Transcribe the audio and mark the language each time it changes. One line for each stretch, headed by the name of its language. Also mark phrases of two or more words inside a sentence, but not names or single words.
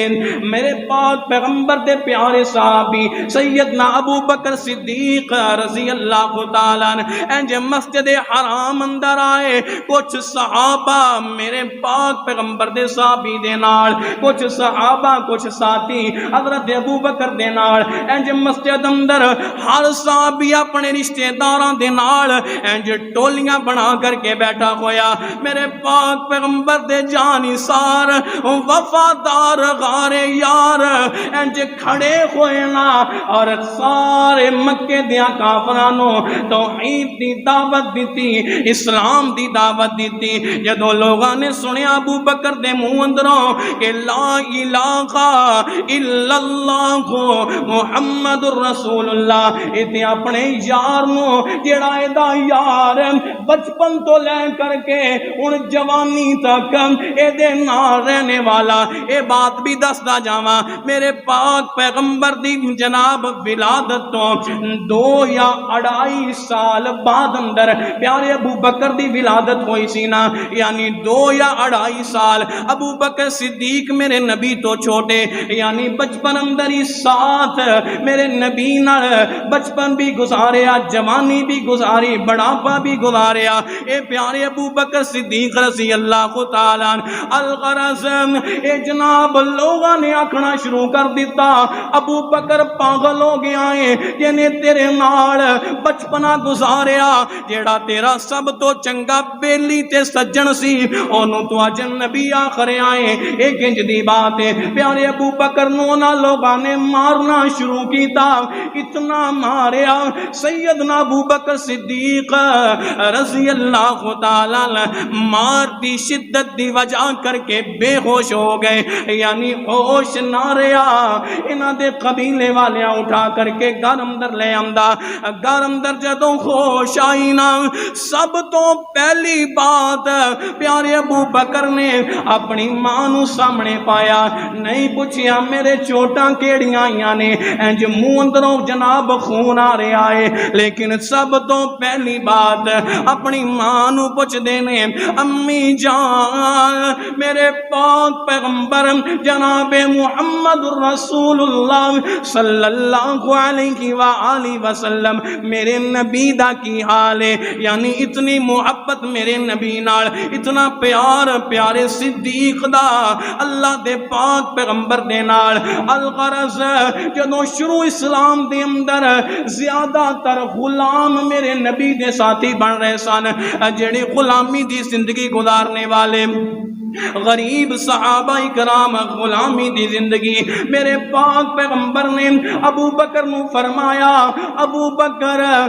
Punjabi: میرے پاک پیغمبر دے پیارے صحابی سیدنا ابو بکر صدیق
Arabic: رضی اللہ تعالیٰ
Punjabi: انج مسجد حرام اندر آئے، کچھ صحابہ میرے پاک پیغمبر دے صحابی دے نال، کچھ صحابہ کچھ ساتھی حضرت ابو بکر دے نال انج مسجد اندر ہر صحابی اپنے رشتہ داراں دے نال انج ٹولیاں بنا کر کے بیٹھا ہویا۔ میرے پاک پیغمبر دے جانی سار وفادار غار یار انج کھڑے ہوئے نا اور سارے مکے دیا کافرانوں توحید دی دعوت دیتی، اسلام دی دعوت دیتی۔ جدو لوگاں نے سنیا ابو بکر دے منہ اندروں کہ
Arabic: لا الہ الا اللہ محمد الرسول اللہ،
Punjabi: ایتھے اپنے یار نو جڑا ادا یار بچپن تو لے کر کے ان جوانی تک اے دے نال رہنے والا، اے بات بھی دسدا جاواں میرے پاک پیغمبر دی جناب ولادت تو 2 یا 2.5 سال بعد اندر پیارے ابو بکر دی ولادت ہوئی سی نا، یعنی 2 یا 2.5 سال ابو بکر صدیق میرے نبی تو چھوٹے، یعنی بچپن اندر ہی ساتھ میرے نبی نال بچپن بھی گزاریا، جوانی بھی گزاری، بڑھاپا بھی گزاریا۔ اے پیارے ابو بکر صدیق
Arabic: رضی اللہ تعالیٰ
Punjabi: الغرض اے جناب لوگاں نے آکھنا شروع کر دیتا ابو بکر پاگل ہو گیا ہے، جنے تیرے نال بچپنا گزاریا، جیڑا تیرا سب تو چنگا بیلی تے سجن سی اونوں تو اج نبی آخر آئے، اے کنج دی بات ہے۔ پیارے ابو بکر نو نہ لوگاں نے مارنا شروع کیتا، اتنا ماریا سیدنا ابو بکر صدیق
Arabic: رضی اللہ تعالیٰ
Punjabi: مار دی شدت دی وجہ کر کے بے ہوش ہو گئے، یعنی ہوش نہ رہا۔ انہاں دے قبیلے والے اٹھا کر کے گھر اندر لے آندا، گھر اندر جدوں ہوش آئی نا سب تو پہلی بات پیارے ابو بکر نے اپنی ماں نو سامنے پایا، نہیں پوچھیا میرے چوٹاں کیڑیاں آئیاں نے، انج منہ اندروں جناب خون آ رہا ہے، لیکن سب تو پہلی بات اپنی ماں نو پوچھ دینے امی جان میرے پاک پیغمبر جناب محمد رسول اللہ
Arabic: صلی اللہ علیہ وآلہ وسلم
Punjabi: میرے نبی دا کی حال ہے، یعنی اتنی محبت میرے نبی نال، اتنا پیار پیارے صدیق دا اللہ دے پاک پیغمبر دے نال۔ الغرض جدوں شروع اسلام دے اندر زیادہ تر غلام میرے نبی دے ساتھی بن رہے سن، جڑے غلامی دی زندگی گزارنے والے غریب صحابہ کرام غلامی دی زندگی، میرے پاک پیغمبر نے ابو بکر نو فرمایا ابو بکر